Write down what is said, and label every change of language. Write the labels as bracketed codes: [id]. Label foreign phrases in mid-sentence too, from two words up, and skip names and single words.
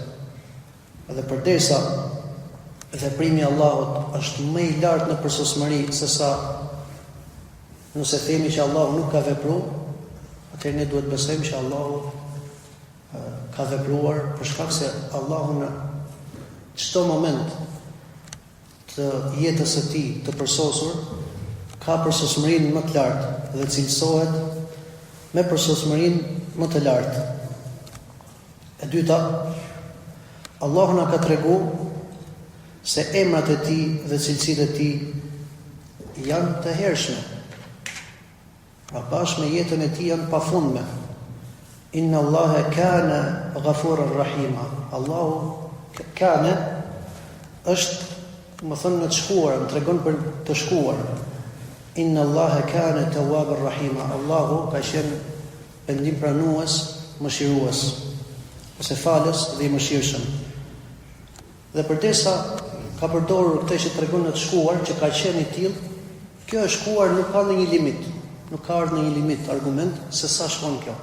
[sq] Edhe përdesa veprimi i Allahut është më i lartë në përsosmëri se sa nëse themi që Allahu nuk ka vepruar, atëherë ne duhet besojmë që Allahu ka vepruar për shkak se Allahu në çdo moment të jetës së tij të përsosur ka përsosmërinë më të lartë dhe cilësohet me përsosmërinë më të lartë. E dyta, Allahu na ka treguar se emrat e tij dhe cilësitë e tij janë të hershme. Pra bashkë me jetën e tij janë pafundme. [ar] إن الله كان غفورا رحيما. [sq] Allahu Kane është, më thënë në të shkuar, më tregon për të shkuar. [ar] إن الله كان توابا رحيما. [sq] Allahu ka qenë pendim pranues, mëshirues, ose falës dhe i mëshirshëm. Dhe përdesa ka përdorur këtë që tregon në të shkuar, që ka qenë i tillë, kjo e shkuar nuk ka ndonjë limit, nuk ka ardhur në një limit argument se sa shkon kjo.